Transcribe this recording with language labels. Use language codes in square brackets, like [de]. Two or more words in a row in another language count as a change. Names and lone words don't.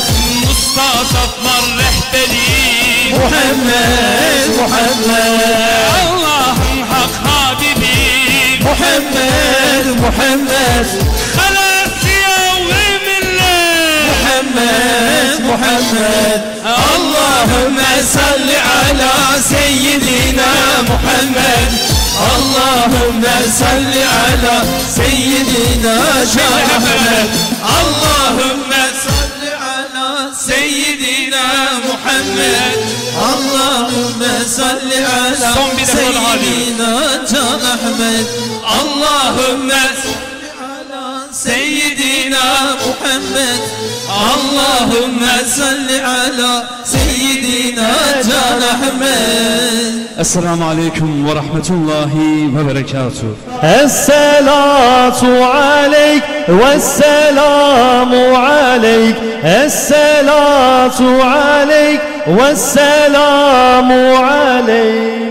[tr] Mustazaflar rehberi Muhammed, Muhammed. Allah'ın hak habibi Muhammed, Muhammed. Halas yavri millet Muhammed, Muhammed. [ar] اللهم صل على سيدنا محمد. اللهم صل على سيدنا أحمد. اللهم صل على سيدنا محمد. اللهم صل على سيدنا أحمد. اللهم صل على سيدنا محمد. اللهم صل على سيدنا أحمد. السلام عليكم ورحمة الله وبركاته. الصلاة عليك والسلام عليك. الصلاة عليك والسلام عليك.